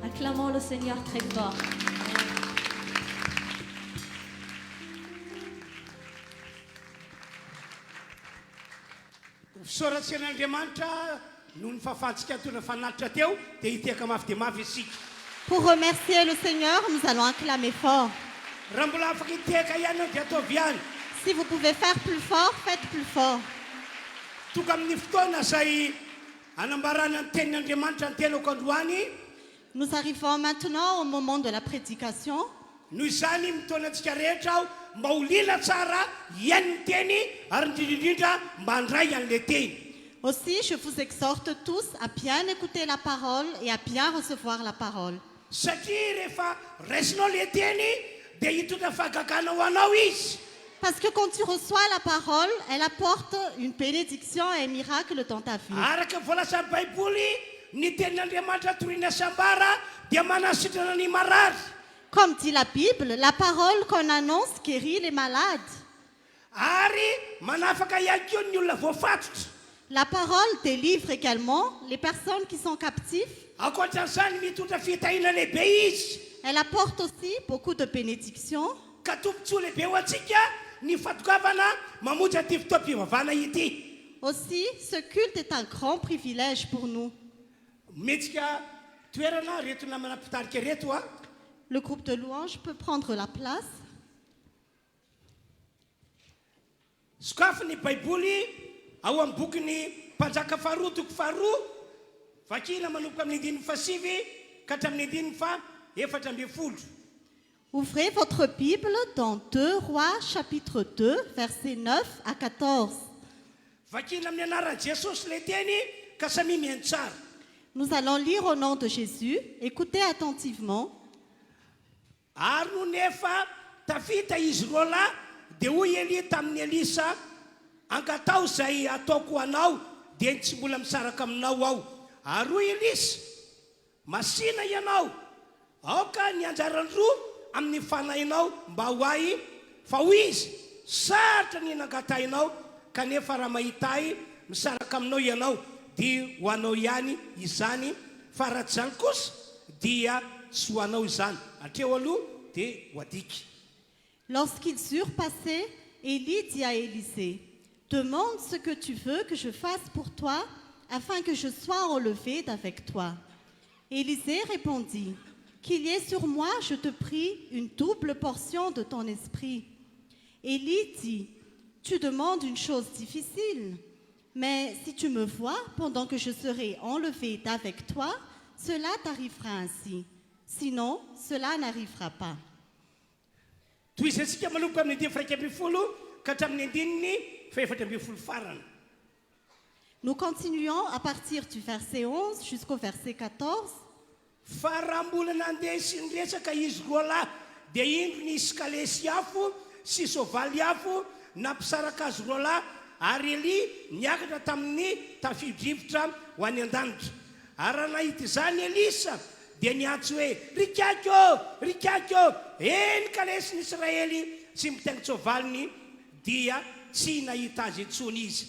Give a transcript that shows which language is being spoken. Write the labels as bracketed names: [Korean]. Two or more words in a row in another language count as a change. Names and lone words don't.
[French] acclamons le Seigneur très fort. [Malagasy] Fisoratsen'Andriamanitra noho ny fahafahantsika tona fanatitra teo dia hiteka mafy dia mafy isika. [French] Pour remercier le Seigneur, nous allons acclamer fort. [Malagasy] Raha mbola afaka hiteka ihany dia ataovy ihany. [French] Si vous pouvez faire plus fort, faites plus fort. [Malagasy] Tonga amin'ny fotoana izay anambarana ny tenin'Andriamanitra ny tenako androany. [French] Nous arrivons maintenant au moment de la prédication. [Malagasy] Noho izany mitaonantsika rehetra aho mba ho lila tsara ihany ny teny ary indrindrindrindra mba handray an'ilay teny. [French] Aussi, je vous exhorte tous à bien écouter la parole et à bien recevoir la parole. [Malagasy] Satria rehefa raisinao ilay teny dia hitondra fahagagana ho anao izy. [French] Parce que quand tu reçois la parole, elle apporte une bénédiction et un miracle dans ta vie. [Malagasy] Araka voalaza Baiboly, ny tenin'Andriamanitra toriana sambara dia manasitrana ny marary. [French] Comme dit la Bible, la parole qu'on annonce guérit les malades. [Malagasy] Ary manafaka ihany koa ny olona voafatotra. [French] La parole délivre également les personnes qui sont captives. [Malagasy] Ankoatran'izany mitondra fitahiana lehibe izy. [French] Elle apporte aussi beaucoup de bénédictions. [Malagasy] Ka tombontsoa lehibe ho antsika ny fatokavana mamonjy aty fotoam-pivavahana ity. [French] Aussi, ce culte est un grand privilège pour nous. [Malagasy] Metsika toerana reto namana mpitarika reto a. [French] Le groupe de louanges peut prendre la place. [Malagasy] Sokafin'ny Baiboly ao amin'ny bokyny mpanjaka faharoa toko faharoa vakina manomboka amin'ny andininy fasivy ka hatramin'ny andininy fa efatra ambin'ny folo. [French] Ouvrez votre Bible dans 2 Rois chapitre 2 versets 9 à 14. [Malagasy] Vakina amin'ny anaran'i Jesosy ilay teny ka samy mihaino tsara. [French] Nous allons lire au nom de Jésus. Écoutez attentivement. [Malagasy] Ary no nefa tafita izy roa lahy dia hoy Elia tamin'ny Elisa, angatao izay ataoko anao dia tsy mbola misaraka aminao aho. Ary hoy Elisa, masina ianao, aoka ny anjarany roa amin'ny fanahinao mba ho ahy, fa hoy izy, sarotra ny nangatahinao kanefa raha mahita ahy misaraka aminao ianao dia ho anao ihany izany, fa raha tsy izany kosa dia tsy ho anao izany. Hatreo aloha dia ho adiky. [French] Lorsqu'ils eurent passé, Élie dit à Élisée, demande ce que tu veux que je fasse pour toi, afin que je sois enlevé d'avec toi. Élisée répondit, qu'il y ait sur moi, je te prie, une double portion de ton esprit. Élie dit, tu demandes une chose difficile, mais si tu me vois pendant que je serai enlevé d'avec toi, cela t'arrivera ainsi. Sinon, cela n'arrivera pas. [Malagasy] Toy izy antsika manomboka amin'ny andiny faraika ambin'ny folo ka hatramin'ny andininy faefatra ambin'ny folo farany. [French] Nous continuons à partir du verset 11 jusqu'au verset 14. [Malagasy] Fa raha mbola nandeha sy niresaka izy roa lahy dia indro ny iskalesy afo sy sovaly afo nampisaraka azy roa lahy, ary Elia niakatra tamin'ny tafidrivotra ho any an-danitra. Ary raha nahita izany Elisa dia niantso hoe, rikakyo, eny kalesiny Israely tsy mitaingo tsovaliny dia tsy nahita azy intsony izy.